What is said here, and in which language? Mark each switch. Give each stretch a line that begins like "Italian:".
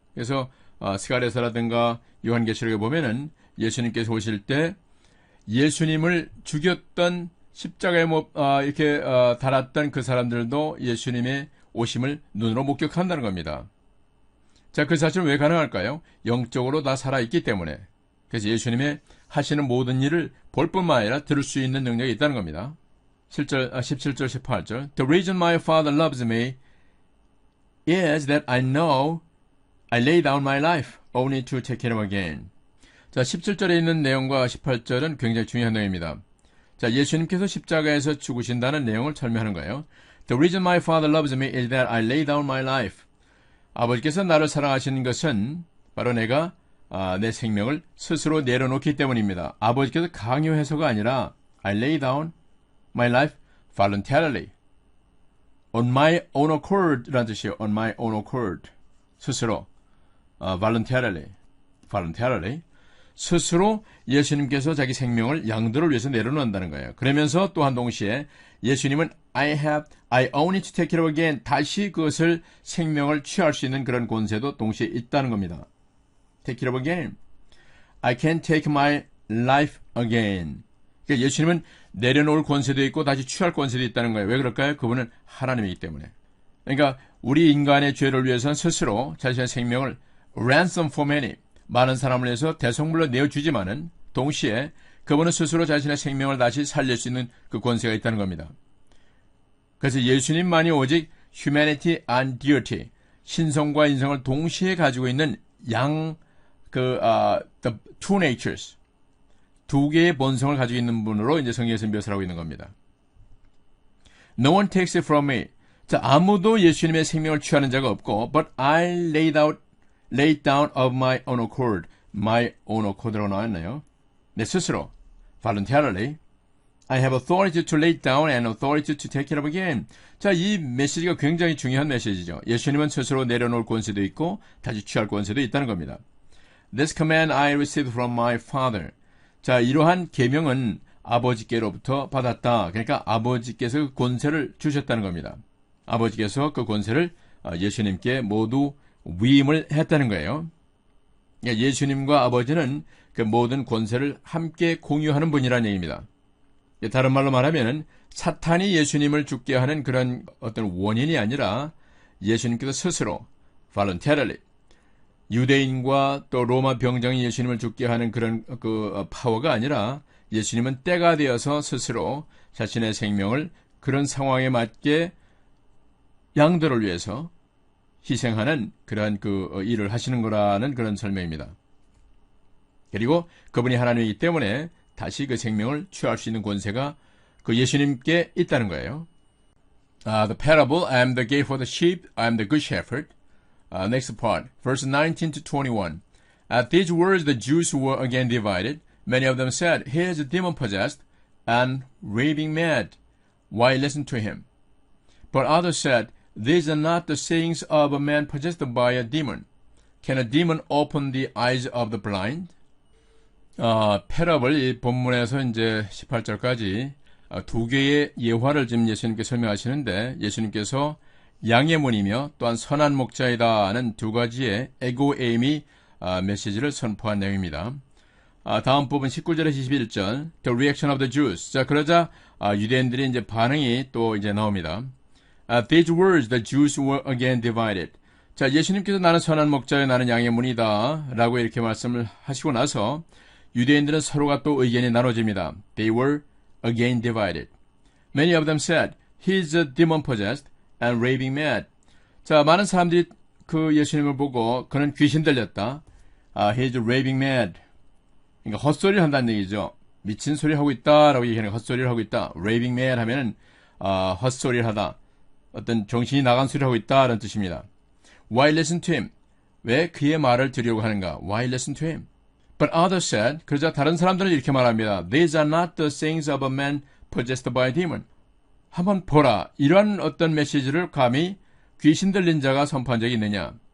Korean: 그래서 스가랴서라든가 요한계시록에 보면은 예수님께서 오실 때 예수님을 죽였던 십자가에 이렇게 달았던 그 사람들도 예수님의 오심을 눈으로 목격한다는 겁니다. 자, 그 사실은 왜 가능할까요? 영적으로 다 살아있기 때문에. 그래서 예수님의 하시는 모든 일을 볼 뿐만 아니라 들을 수 있는 능력이 있다는 겁니다. 17절, 18절.
English: The reason my Father loves me is that I know I lay down my life only to take it up again.
Korean: 자, 17절에 있는 내용과 18절은 굉장히 중요한 내용입니다. 자, 예수님께서 십자가에서 죽으신다는 내용을 설명하는 거예요. The reason my Father loves me is that I lay down my life. 아버지께서 나를 사랑하시는 것은 바로 내가 내 생명을 스스로 내려놓기 때문입니다. 아버지께서 강요해서가 아니라
English: I lay down my life voluntarily. On my own accord
Korean: 라는 뜻이에요.
English: On my own accord.
Korean: 스스로.
English: voluntarily.
Korean: 스스로 예수님께서 자기 생명을 양들을 위해서 내려놓는다는 거예요. 그러면서 또한 동시에 예수님은
English: I own it to take it up again.
Korean: 다시 그것을 생명을 취할 수 있는 그런 권세도 동시에 있다는 겁니다.
English: Take it up again. I can take my life again.
Korean: 그러니까 예수님은 내려놓을 권세도 있고 다시 취할 권세도 있다는 거예요. 왜 그럴까요? 그분은 하나님이기 때문에. 그러니까 우리 인간의 죄를 위해서는 스스로 자신의 생명을
English: ransom for many,
Korean: 많은 사람을 위해서 대성물로 내어주지만은 동시에 그분은 스스로 자신의 생명을 다시 살릴 수 있는 그 권세가 있다는 겁니다. 그래서 예수님만이 오직
English: humanity and deity,
Korean: 신성과 인성을 동시에 가지고 있는
English: the two natures,
Korean: 두 개의 본성을 가지고 있는 분으로 이제 성경에서 묘사를 하고 있는 겁니다.
English: No one takes it from me.
Korean: 자, 아무도 예수님의 생명을 취하는 자가 없고,
English: but I lay down of my own accord. my own accord라고
Korean: 나왔나요? 내 스스로, voluntarily.
English: I have authority to lay down and authority to take it up again.
Korean: 자, 이 메시지가 굉장히 중요한 메시지죠. 예수님은 스스로 내려놓을 권세도 있고 다시 취할 권세도 있다는 겁니다.
English: This command I received from my father.
Korean: 자, 이러한 계명은 아버지께로부터 받았다. 그러니까 아버지께서 그 권세를 주셨다는 겁니다. 아버지께서 그 권세를 예수님께 모두 위임을 했다는 거예요. 그러니까 예수님과 아버지는 그 모든 권세를 함께 공유하는 분이라는 얘기입니다. 다른 말로 말하면 사탄이 예수님을 죽게 하는 그런 어떤 원인이 아니라 예수님께서 스스로 voluntarily, 유대인과 또 로마 병정이 예수님을 죽게 하는 그런 그 파워가 아니라 예수님은 때가 되어서 스스로 자신의 생명을 그런 상황에 맞게 양들을 위해서 희생하는 그러한 그 일을 하시는 거라는 그런 설명입니다. 그리고 그분이 하나님이기 때문에 다시 그 생명을 취할 수 있는 권세가 그 예수님께 있다는 거예요.
English: The parable, I am the gate for the sheep, I am the good shepherd. Next part, verse 19 to 21. At these words the Jews were again divided. Many of them said, he is demon-possessed and raving mad. Why listen to him? But others said, these are not the sayings of a man possessed by a demon. Can a demon open the eyes of the blind?
Korean: 패러블, 이 본문에서 이제 18절까지 두 개의 예화를 지금 예수님께서 설명하시는데, 예수님께서 양의 문이며 또한 선한 목자이다 하는 두 가지의 에고에이미 메시지를 선포한 내용입니다. 다음 부분 19절에서 21절,
English: The reaction of the Jews.
Korean: 자, 그러자 유대인들이 이제 반응이 또 이제 나옵니다.
English: At these words, the Jews were again divided.
Korean: 자, 예수님께서 나는 선한 목자요, 나는 양의 문이다 라고 이렇게 말씀을 하시고 나서 유대인들은 서로가 또 의견이 나눠집니다.
English: They were again divided. Many of them said, he is demon-possessed and raving mad.
Korean: 자, 많은 사람들이 그 예수님을 보고 그는 귀신 들렸다.
English: He is raving mad.
Korean: 그러니까 헛소리를 한다는 얘기죠. 미친 소리 하고 있다라고 얘기하는 헛소리를 하고 있다. raving mad 하면은 헛소리를 하다. 어떤 정신이 나간 소리를 하고 있다라는 뜻입니다.
English: Why listen to him?
Korean: 왜 그의 말을 들으려고 하는가? Why listen to him?
English: But others said,
Korean: 그러자 다른 사람들은 이렇게 말합니다.
English: These are not the sayings of a man possessed by a demon.
Korean: 한번 보라. 이런 어떤 메시지를 감히 귀신 들린 자가 선포한 적이 있느냐.